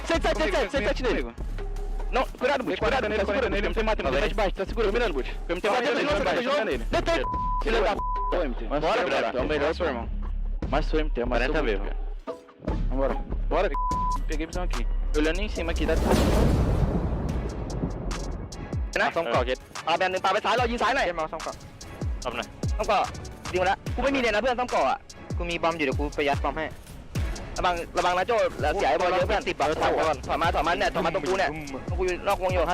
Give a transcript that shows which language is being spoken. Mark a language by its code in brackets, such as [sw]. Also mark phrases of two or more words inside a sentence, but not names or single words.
[pt] 7 dele. Não, cuidado, Boot, cuidado nele, segura nele, MT mata, MT de baixo, tá segura, mirando, Boot. MT mata nele, detém, filho da p***, MT. Bora, cara, é o melhor, seu irmão. Mas sou MT, é o 40 mesmo. Vambora. Bora, peguei visão aqui. Olhando em cima aqui, dá [th] ซ่อมเกาะเก็ต แบนหนึ่งปาไปซ้ายเรายิงซ้ายหน่อย มาซ่อมก่อน ซ่อมหน่อย ต้องเกาะยิงมาแล้วกูไม่มีเลยนะเพื่อนต้องเกาะอ่ะ กูมีบอมอยู่เดี๋ยวกูไปยัดบอมให้ ระวังนะโจ้เสียไอ้บอลเยอะเพื่อนติดบอลถอยก่อนถอยมาเนี่ยถอยมาตรงกูเนี่ยตรงกูอยู่นอกวงอยู่